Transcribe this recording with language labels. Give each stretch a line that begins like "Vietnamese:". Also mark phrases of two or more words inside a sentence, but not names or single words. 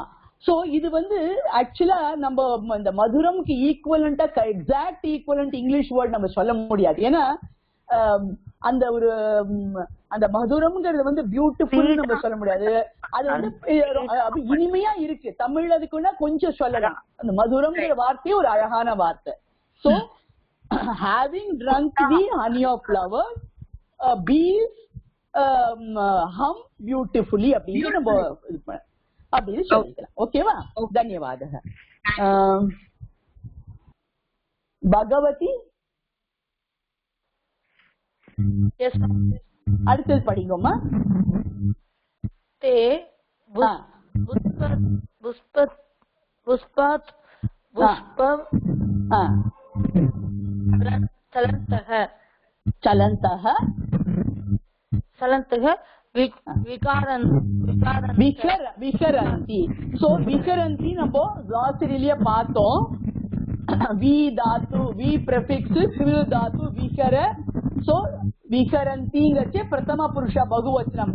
Tamil: சோ இது வந்து ஆக்சுவலா நம்ம இந்த மதுரம்க்கு ஈக்குவலண்டா
English: exact equivalent English word
Tamil: நம்ம சொல்ல முடியாது. ஏன்னா அந்த ஒரு அந்த மதுரம்ங்கிறது வந்து பியூட்டிஃபுல் நம்ம சொல்ல முடியாது. அது வந்து இனிமையா இருக்கு. தமிழ் அதுக்குன்னா கொஞ்சம் சொல்லலாம். அந்த மதுரம்ங்கிற வார்த்தையே ஒரு அழகான வார்த்தை.
English: சோ having drunk the honey of flowers, bees hum beautifully
Tamil: அப்படின்னு நம்ம அப்படின்னு சொல்லிக்கலாம். ஓகேவா? தன்யவாதக. பகவதி அடுத்தது படிங்கம்மா.
Sanskrit: ते पुष्पात् पुष्पं चलन्तः விகரந்தி.
Tamil: சோ விகரந்தி நம்ம glossary-ல பார்த்தோம். வி தாத்து, வி prefix, கிரு தாத்து, விகர. சோ விகரந்திங்கச்சே பிரதம புருஷ பகுவச்சனம்.